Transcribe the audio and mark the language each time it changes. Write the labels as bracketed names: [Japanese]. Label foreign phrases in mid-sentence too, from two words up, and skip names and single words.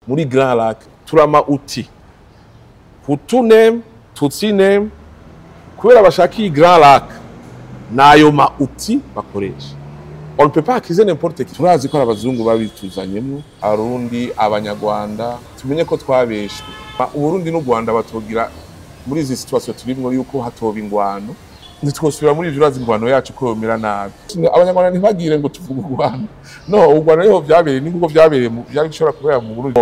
[Rundi] muri Grand Lac turama uti Hutu name Tutsi name kubera bashaka iyi Grand Lac nayo ma uti bakoresha. [French] On ne peut pas accuser n'importe qui. [Rundi] Turazi ko abazungu babituzanyemo arundi abanyarwanda tumenye ko twabeshwe. Uburundi n'u Rwanda batogira muri izi situation turimwo yuko hatoba ingwano nitwosubira muri ivyo ingwano yacu ko yomera nabi. Abanyarwanda ntibagire ngo tuvuge Rwanda. No, u Rwanda niho vyabereye nikuko vyabereye byari bishobora kubera mu Burundi.